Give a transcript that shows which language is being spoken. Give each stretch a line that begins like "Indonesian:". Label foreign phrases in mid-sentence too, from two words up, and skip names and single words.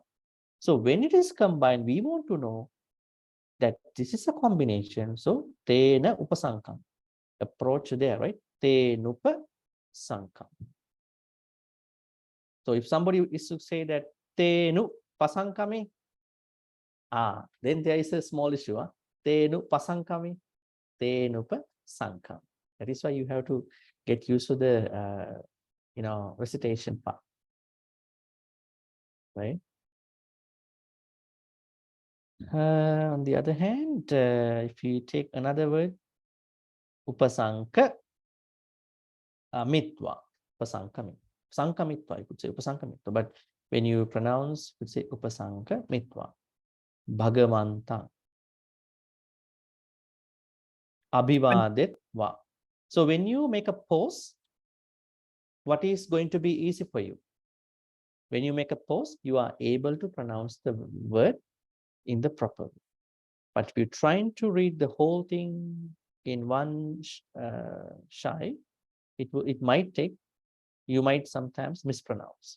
English: So when it is combined, we want to know that this is a combination. So
Pali: tena upasankam.
English: Approach there, right?
Pali: Tenupa sankam.
English: So if somebody is to say that
Pali: tenu pasankami,
English: then there is a small issue.
Pali: Tenu pasankami, tenupa sankam.
English: That is why you have to get used to the recitation part, right? On the other hand, if you take another word,
Pali: upasanka mitva, upasankami. Sankamitva,
English: you could say upasankamitva. But when you pronounce, you could say
Pali: upasanka mitva. Bhagavantang. Abhivadetva.
English: So when you make a pause, what is going to be easy for you? When you make a pause, you are able to pronounce the word in the proper way. But if you're trying to read the whole thing in one shy, it might take, you might sometimes mispronounce.